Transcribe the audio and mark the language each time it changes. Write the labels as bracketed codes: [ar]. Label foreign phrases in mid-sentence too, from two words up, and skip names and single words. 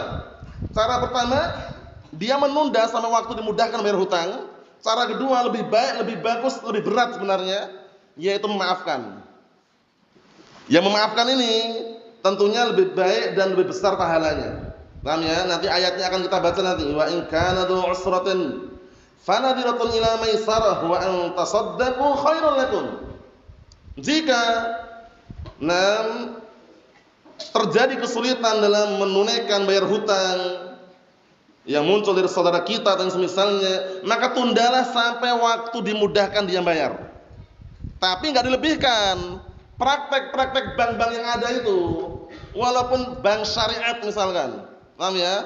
[id] Cara pertama, dia menunda sampai waktu dimudahkan bayar hutang. Cara kedua lebih baik, lebih bagus, lebih berat sebenarnya, yaitu memaafkan. Yang memaafkan ini tentunya lebih baik dan lebih besar pahalanya. Paham ya? Nanti ayatnya akan kita baca nanti. [ar] وإن كان ذو عسرة فنظرة إلى ميسرة وأن تصدقوا خير لكم. [id] Jika terjadi kesulitan dalam menunaikan bayar hutang yang muncul dari saudara kita dan semisalnya, maka tundalah sampai waktu dimudahkan dia bayar. Tapi enggak dilebihkan. Praktek-praktek bank-bank yang ada itu, walaupun bank syariat misalkan, paham ya?